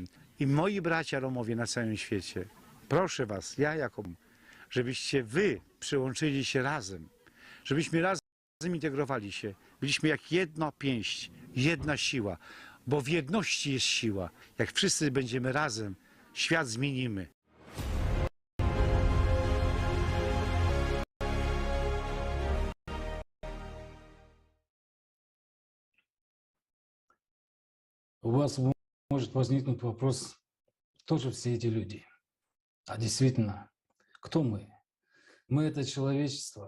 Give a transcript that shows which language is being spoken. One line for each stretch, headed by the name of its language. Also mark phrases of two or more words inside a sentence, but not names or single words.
Polish: I moi bracia Romowie na całym świecie, proszę was, ja jako, żebyście wy przyłączyli się razem, żebyśmy razem integrowali się, byliśmy jak jedna pięść, jedna siła, bo w jedności jest siła. Jak wszyscy będziemy razem, świat zmienimy.
Russian: У вас может возникнуть вопрос, кто же все эти люди? А действительно, кто мы? Мы — это человечество.